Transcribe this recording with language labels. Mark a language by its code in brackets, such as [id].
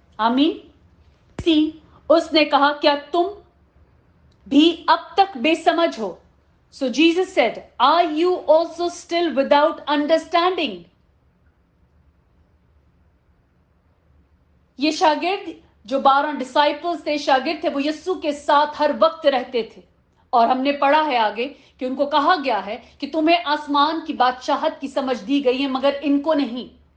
[hi] आमीन। उसने कहा, क्या तुम भी अब तक बेसमझ हो? [en] So Jesus said, are you also still without understanding? [hi] ये शागिर्द जो 12 डिसाइपल्स थे, शागिर्द थे, वो यीशु के साथ हर वक्त रहते थे, और हमने पढ़ा है आगे कि उनको कहा गया है कि तुम्हें आसमान की बादशाहत की समझ दी गई है मगर इनको नहीं।